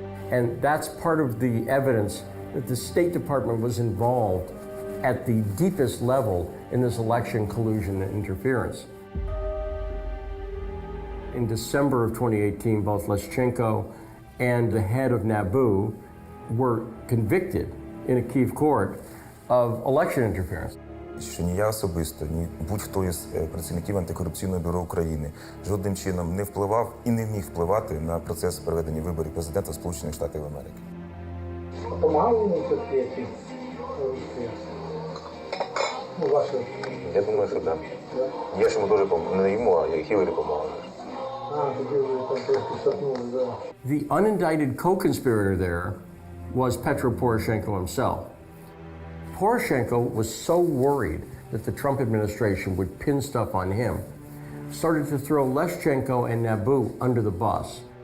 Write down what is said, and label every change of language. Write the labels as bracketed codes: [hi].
[en] And that's part of the evidence that the State Department was involved at the deepest level in this election collusion and interference. In December of 2018, both Leshchenko and the head of NABU were convicted in a Kyiv court of election interference. [uk] Що ні я особисто, ні будь-хто із працівників антикорупційного бюро України жодним чином не впливав і не міг впливати на процес проведення виборів президента Сполучених Штатів Америки. Я думаю, що так. Я ж йому дуже не йому, а я Хіларі допомагав. [en] The unindicted co-conspirator there was Petro Poroshenko himself. Poroshenko was so worried that the Trump administration would pin stuff on him, started to throw Leshchenko and Naboo under the bus.